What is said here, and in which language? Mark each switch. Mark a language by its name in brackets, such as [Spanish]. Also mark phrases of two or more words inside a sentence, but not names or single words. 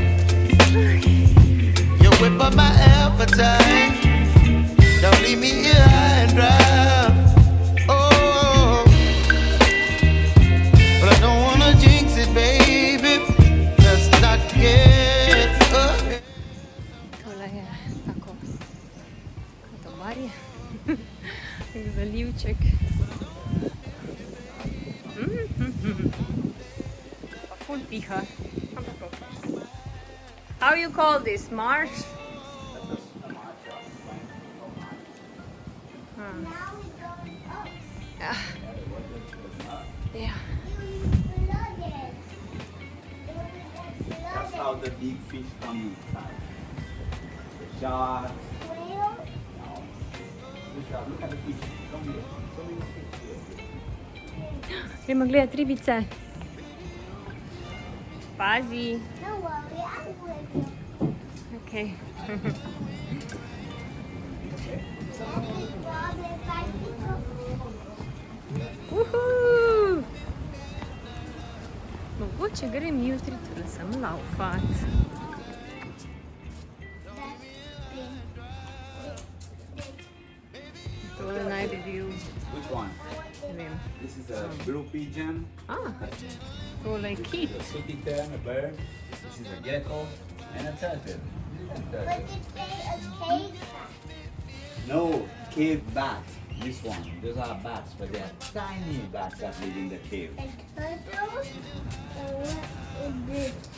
[English] You whip up my appetite. Don't leave me here high and dry. Oh, but I don't wanna jinx it, baby. Let's not get up. [Slovenian] Tole je tako kot obarje. Zalivček. Pa ful piha. Ampak okej. [English] How you call this? Marsh? Now we're going up. Yeah. That's how the big fish come inside. The shark. Whale. Look at the fish. Come here. So many fish here. [Slovenian] Gremo gledat ribice. Pazi. [English] No worry, I'm with you. Okay. Daddy, Robin, bicycle. Woohoo! [Slovenian] Mogoče grem jutri tudi sem laufat. Tole naj bi bil, [English] Which one? [Slovenian] ne vem. [English] This is a blue pigeon. [Slovenian] Tole je [English] This [Slovenian] kit. [English] is a sooty tern, a bird. This is a gecko and a turtle. But it's a cave. No, cave bat. This one. Those are bats, but they are tiny bats that live in the cave. And turtles. And what is this?